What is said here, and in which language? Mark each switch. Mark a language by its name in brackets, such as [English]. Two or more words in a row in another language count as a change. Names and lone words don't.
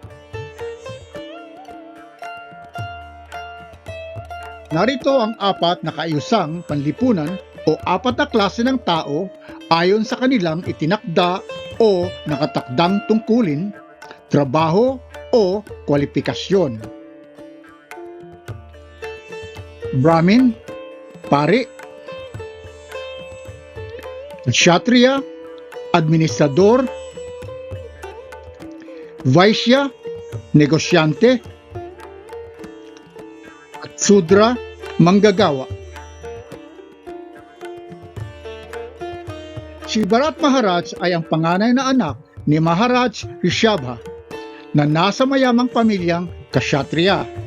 [Filipino] Narito ang apat na kaayusang panlipunan o apat na klase ng tao ayon sa kanilang itinakda o nakatakdang tungkulin, trabaho o kwalifikasyon. Brahmin, pari. Kshatriya, administrador. Vaishya, negosyante. At Sudra, manggagawa. Si Bharat Maharaj ay ang panganay na anak ni Maharaj Rishabha na nasa mayamang pamilyang Kshatriya.